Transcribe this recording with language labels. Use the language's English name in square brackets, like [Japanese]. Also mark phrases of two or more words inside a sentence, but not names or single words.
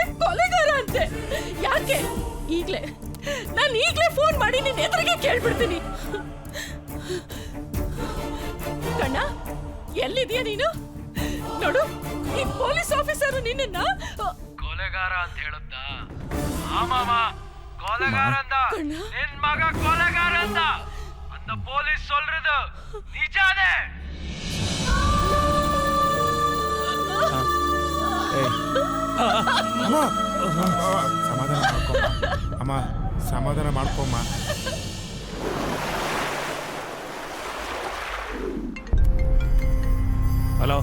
[Kannada] ಕೊಲೆಗಾರ ಅಂತೆ. ಯಾಕೆ? ನಾನು ಈಗ್ಲೇ ಫೋನ್ ಮಾಡಿ ನಿನ್ ಎದುರಿಗೆ ಕೇಳ್ಬಿಡ್ತೀನಿ. ಕಣ್ಣ, ಎಲ್ಲಿದ್ಯಾ ನೀನು? ನೋಡು, ಈ ಪೊಲೀಸ್ ಆಫೀಸರ್ ನಿನ್ನ ಕೊಲೆಗಾರ ಅಂತ ಹೇಳುತ್ತ. [Tamil] ஆமாமா, கொலைகார அந்த என் மக கொலைகார அந்த அந்த போலீஸ் சொல்றது நிஜானே? [Kannada] ಅಮ್ಮ ಸಮಾಧಾನ ಮಾಡ್ಕೊಮ್ಮ. ಹಲೋ.